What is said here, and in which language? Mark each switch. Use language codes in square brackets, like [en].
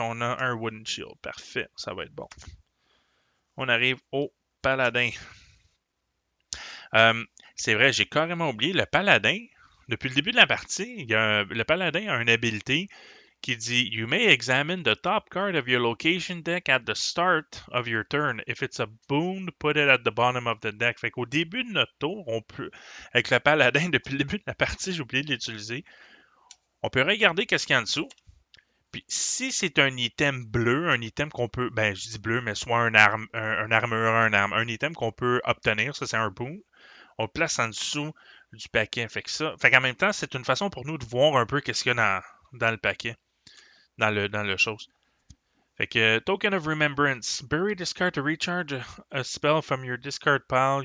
[fr] On a un Wooden Shield. Parfait, ça va être bon. On arrive au paladin. C'est vrai, j'ai carrément oublié. Le paladin, depuis le début de la partie, le paladin a une habilité qui dit [en] You may examine the top card of your location deck at the start of your turn. If it's a boon, put it at the bottom of the deck. [fr] Fait qu'au début de notre tour, on peut, avec le paladin, depuis le début de la partie, j'ai oublié de l'utiliser, on peut regarder qu'est-ce qu'il y a en dessous. Puis si c'est un item bleu, un item qu'on peut, ben je dis bleu, mais soit un armure, un item qu'on peut obtenir, ça c'est un boon, on le place en dessous du paquet. Fait qu'en même temps, c'est une façon pour nous de voir un peu qu'est-ce qu'il y a dans le paquet, dans le chose. Fait que Token of Remembrance. [en] Bury this card to recharge a spell from your discard pile.